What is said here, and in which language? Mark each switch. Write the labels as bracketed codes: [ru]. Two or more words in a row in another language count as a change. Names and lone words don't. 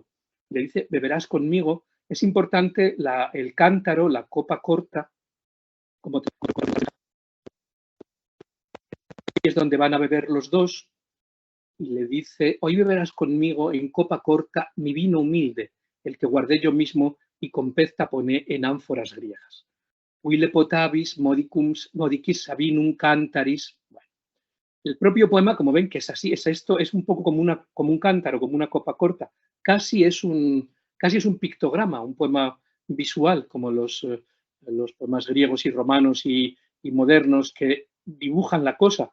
[es] Le dice, beberás conmigo. Es importante el cántaro, la copa corta, como es donde van a beber los dos, y le dice, hoy beberás conmigo en copa corta mi vino humilde, el que guardé yo mismo y con pez taponé en ánforas griegas. [la] Huile potabis modicis sabinum cantaris. [es] Bueno, el propio poema, como ven, que es así, es esto, es un poco como un cántaro, como una copa corta. Casi es un pictograma, un poema visual, como los poemas griegos y romanos y modernos que dibujan la cosa.